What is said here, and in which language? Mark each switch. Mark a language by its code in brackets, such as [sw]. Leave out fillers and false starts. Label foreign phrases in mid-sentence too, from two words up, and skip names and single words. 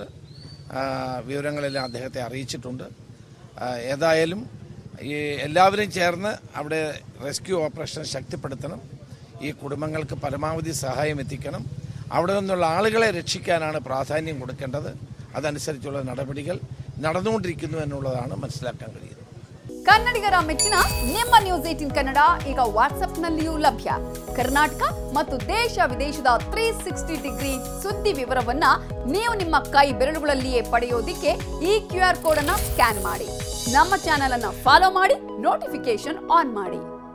[ml] വിവരങ്ങളെല്ലാം അദ്ദേഹത്തെ അറിയിച്ചിട്ടുണ്ട്. ഏതായാലും ഈ എല്ലാവരും ചേർന്ന് അവിടെ റെസ്ക്യൂ ഓപ്പറേഷൻ ശക്തിപ്പെടുത്തണം. ഈ കുടുംബങ്ങൾക്ക് പരമാവധി സഹായം എത്തിക്കണം. അവിടെ നിന്നുള്ള ആളുകളെ രക്ഷിക്കാനാണ് പ്രാധാന്യം കൊടുക്കേണ്ടത്. അതനുസരിച്ചുള്ള നടപടികൾ നടന്നുകൊണ്ടിരിക്കുന്നു ಎನ್ನುವುದನ್ನು മനസ്സിലാക്കാൻ കഴിയുന്നത്. [kn] ಕನ್ನಡಿಗರ ಮೆಚ್ಚಿನ ನಿಮ್ಮ ನ್ಯೂಸ್ 18 ಕನ್ನಡ ಈಗ ವಾಟ್ಸ್ಆಪ್ನಲ್ಲಿಯೂ ಲಭ್ಯ. ಕರ್ನಾಟಕ ಮತ್ತು ದೇಶ ವಿದೇಶದ 360 ಡಿಗ್ರಿ ಸುದ್ದಿ ವಿವರವನ್ನ ನೀವು ನಿಮ್ಮ ಕೈ ಬೆರಳುಗಳಲ್ಲಿಯೇ ಪಡೆಯೋದಿಕ್ಕೆ ಈ QR ಕೋಡ್ ಅನ್ನು ಸ್ಕ್ಯಾನ್ ಮಾಡಿ. ನಮ್ಮ ಚಾನೆಲ್ ಅನ್ನು ಫಾಲೋ ಮಾಡಿ, [en] notification on [kn] ಮಾಡಿ.